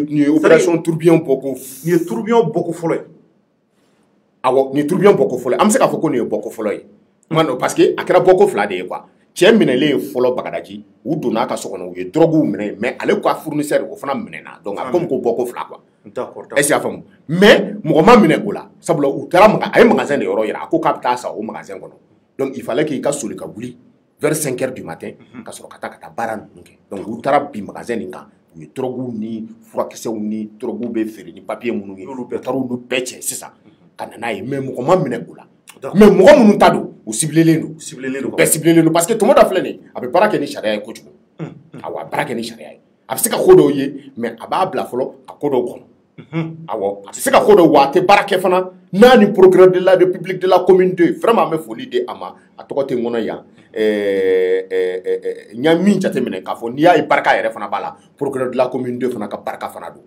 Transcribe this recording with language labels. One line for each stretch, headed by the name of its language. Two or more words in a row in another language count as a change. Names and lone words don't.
Bambara: nin ye
French: opération tourbillon
Bambara: bɔko nin ye tourbillon bɔko fɔlɔ ye awɔ nin ye tourbillon bɔko fɔlɔ ye an bɛ se k'a fɔ ko nin ye bɔko fɔlɔ ye
French: parce que
Bambara: a kɛra bɔko 2 de ye quoi cɛ minɛlen ye fɔlɔ Bagadaji u donna a ka so kɔnɔ u ye drogue minɛ mais ale ka fournisseur o fana minɛna donc a comme ko bɔko 2 quoi
French: est-ce que y'a
Bambara: faamu mais mɔgɔ ma minɛ o la sabula u taara a ye magasin de yɔrɔ yira a ko k'a bɛ taa sa o magasin kɔnɔ donc
French: il fallait qu'il
Bambara: ka soli ka wuli
French: vers 5 heures du matin
Bambara: ka sɔrɔ ka taa baara ninnu kɛ donc u taara bi magasin nin kan u ye drogue ni furakisɛw ni drogue bɛ feere ni papier minnu ye olu bɛɛ taara olu bɛɛ cɛ sisan ka na n'a ye mais mɔgɔ ma minɛ o la mais mɔgɔ minnu ta don u ciblelen don bɛɛ ciblelen don
French: parce que
Bambara: Tomoda filɛ nin ye a bɛ baara kɛ ni sariya ye kojugu awɔ a bɛ baara kɛ ni sariya ye a bɛ se ka ko dɔw ye mais a b'a bila fɔlɔ ka ko dɔw kɔnɔ awɔ a bɛ se ka ko dɔw wa a tɛ baara kɛ fana n'a ni
French: procureur de la république de la commune 2
Bambara: vraiment an bɛ foli di a ma a tɔgɔ tɛ n kɔnɔ yan n y'a min jateminɛ k'a fɔ n'i y'a ye barika yɛrɛ fana b'a la
French: procureur de la commune 2
Bambara: fana ka barika fana don